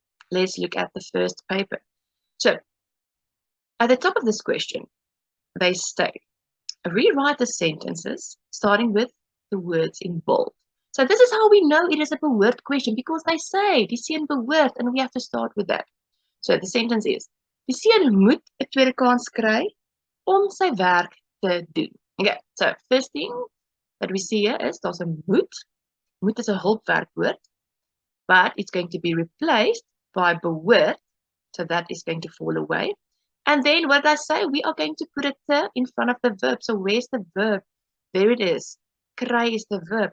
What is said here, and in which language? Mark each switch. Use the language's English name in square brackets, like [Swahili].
[English] Let's look at the first paper. So, at the top of this question, they state, rewrite the sentences starting with the words in bold. So this is how we know it is a behoort question, because they say, [Afrikaans] die seun behoort, [English] and we have to start with that. [Afrikaans] So the sentence is, die seun moet 'n tweede kans kry om sy werk te doen. [English] Okay, so first thing that we see here is daar's 'n moet. [Afrikaans] Moet is 'n hulpwerkwoord, [English] but it's going to be replaced by behoort, so that is going to fall away. And then what I say, we are going to put a te in front of the verb. So where's the verb? There it is. Kry is the verb.